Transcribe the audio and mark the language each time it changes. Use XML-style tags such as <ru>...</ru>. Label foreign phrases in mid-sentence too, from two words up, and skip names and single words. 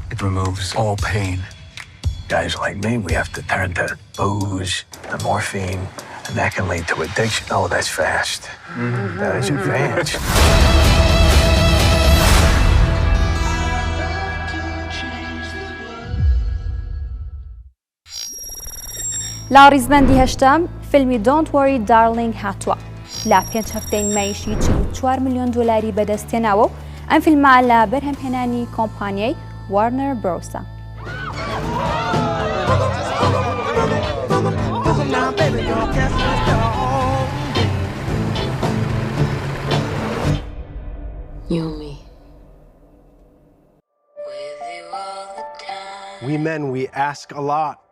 <en>It removes all pain. Guys like me, we have to turn to booze and morphine, and that can lead to addiction. Oh, that's fast. That is advanced.</en> <ckb>لە ڕیزبەندی هەشتم فیلمی Don't Worry Darling هاتووە لە 5 هەفتەی نمایشی $44 ملیۆن بەدەست هێناوە و ئەم فیلمە لە بەرهەمهێنانی کۆمپانیای وارنر برۆسە.</ckb> <en>You and me. We men, we ask a lot.</en>